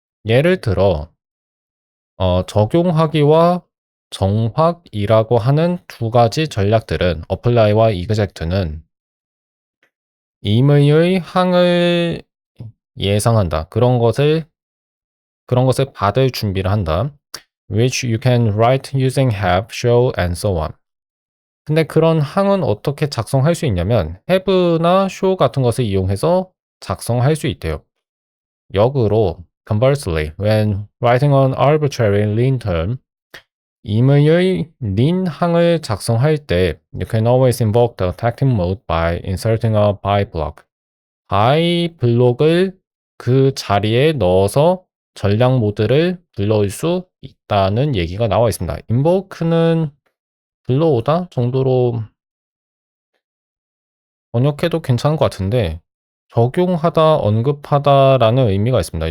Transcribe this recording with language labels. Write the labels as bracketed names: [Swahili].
[Korean] 예를 들어 적용하기와 정확이라고 하는 두 가지 전략들은 apply와 expect는 임의의 항을 예상한다. 그런 것을 받을 준비를 한다. [English] Which you can write using have, show, and so on. [Korean] 근데 그런 항은 어떻게 작성할 수 있냐면 have나 show 같은 것을 이용해서 작성할 수 있대요. [English] 역으로 conversely, when writing an arbitrary leen term, 임의의 린 항을 작성할 때 you can always invoke the tactic mode by inserting a by block. [Korean] by 블록을 그 자리에 넣어서 전략 모드를 불러올 수 있다는 얘기가 나와 있습니다. invoke는 불러오다 정도로 번역해도 괜찮은 것 같은데 적용하다, 언급하다라는 의미가 있습니다.